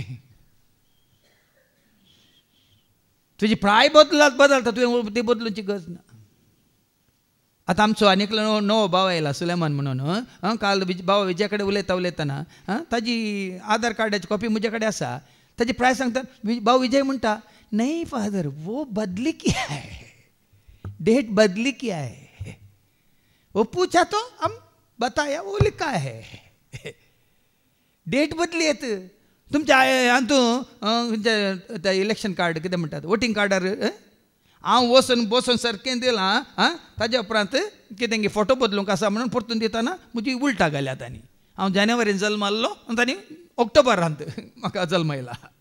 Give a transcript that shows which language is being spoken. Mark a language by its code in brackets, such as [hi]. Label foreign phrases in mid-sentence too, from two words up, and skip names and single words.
[kok] तुजी प्राय बदलता तुवें ती बदलूंची गरज ना. आतां आमचो आनीक नवो भाव आयला सुलेमान म्हणून. काल भाव विजया कडेन उलयतना ताजी आधार कार्डाची कॉपी म्हजे कडेन आसा. ताजी प्राय सांगता भाव विजय म्हणटा, [hi] नहीं फादर वो बदली किया है, डेट बदली किया है. वो पूछा तो हम बताया वो लिखा है. [kok] डेट बदली येत. तुमच्या हातूंत [en] election card [kok] कितें म्हणटात वोटींग कार्डार हांव बसून सारकें दिलां. ताज्या उपरांत कितें फोटो बदलूंक आसा म्हणून परतून दितना म्हजी उलटा घाल्या तांणी. हांव जानेवारीन जल्म आसलो आनी तांणी ऑक्टोबरांत म्हाका जल्म येयला.